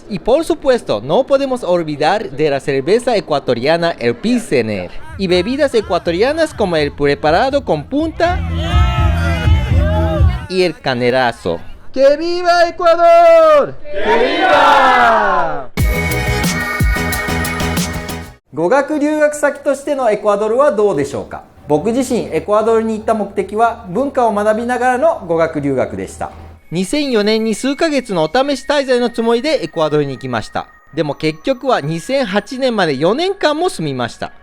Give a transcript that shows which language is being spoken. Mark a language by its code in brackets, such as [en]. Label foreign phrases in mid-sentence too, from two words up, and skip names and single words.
[es] Y por supuesto, no podemos olvidar de la cerveza ecuatoriana, el Pilsener. Y bebidas ecuatorianas como el preparado con punta y el canelazo. ¡Que viva Ecuador! ¡Que viva! [ja] 語学留学先としてのエクアドルはどうでしょうか？僕自身エクアドルに行った目的は文化を学びながらの語学留学でした。 2004年に数ヶ月のお試し滞在のつもりでエクアドルに行きました。でも結局は2008年まで4年間も住みました。